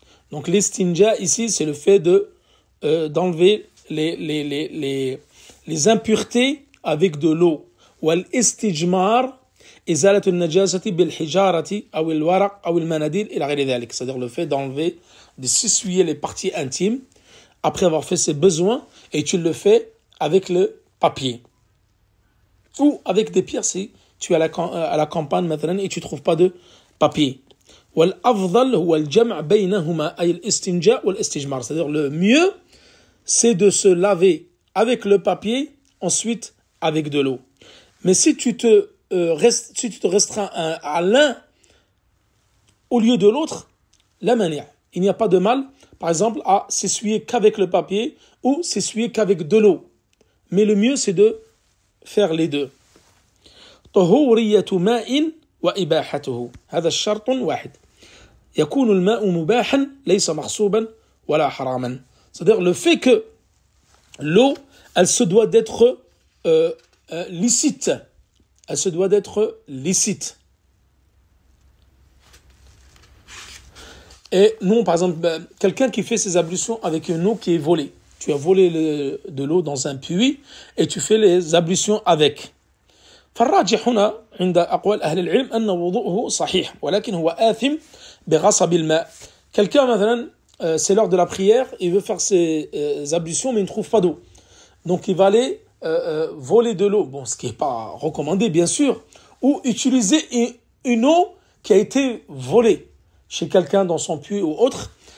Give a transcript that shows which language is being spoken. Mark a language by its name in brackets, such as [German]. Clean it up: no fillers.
[French] Donc l'istinja ici, c'est le fait d'enlever les impuretés avec de l'eau. [Arabic] والاستجمار إزالة النجاسة بالحجارة أو الورق أو المناديل إلى غير ذلك. [French] C'est-à-dire le fait d'enlever, de s'essuyer les parties intimes après avoir fait ses besoins, et tu le fais avec le papier. Ou avec des pierres si tu es à la campagne maintenant et tu ne trouves pas de papier. [Arabic] والأفضل هو الجمع بينهما أي الاستنجاء والاستجمار. [French] C'est-à-dire le mieux, c'est de se laver avec le papier, ensuite avec de l'eau. Mais si tu te restreins à l'un au lieu de l'autre, la manière, il n'y a pas de mal, par exemple, à s'essuyer qu'avec le papier ou s'essuyer qu'avec de l'eau. Mais le mieux, c'est de faire les deux. [Arabic] طهورية ماء وإباحته هذا الشرط واحد. يكون الماء مباحا ليس مغصوبا ولا حراما. [French] C'est-à-dire le fait que l'eau, elle se doit d'être licite. Elle se doit d'être licite. Et non, par exemple, quelqu'un qui fait ses ablutions avec une eau qui est volée. Tu as volé de l'eau dans un puits et tu fais les ablutions avec. [Arabic] فالراجح هنا عند أقوال أهل العلم أن وضوءه صحيح ولكن هو آثم بغصب الماء. [French] Quelqu'un maintenant, c'est l'heure de la prière, il veut faire ses ablutions mais il ne trouve pas d'eau. Donc il va aller voler de l'eau, bon, ce qui n'est pas recommandé bien sûr, ou utiliser une eau qui a été volée chez quelqu'un dans son puits ou autre.